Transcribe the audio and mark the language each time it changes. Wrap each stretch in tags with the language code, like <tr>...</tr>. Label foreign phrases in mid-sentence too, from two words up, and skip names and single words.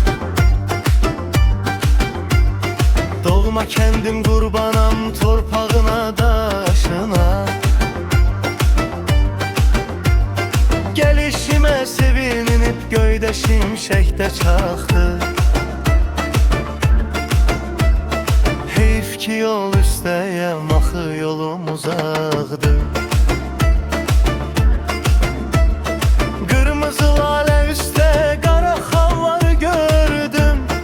<tr>Doğma kendim kurbanam torpağına daşına. Gelişime sevinip göyde şimşekte çaktı.</tr> <az>Heyf ki yol üstəyəm, axı yolum uzaqdır. Qırmızı lalə üstə qara xallar gördüm.</az>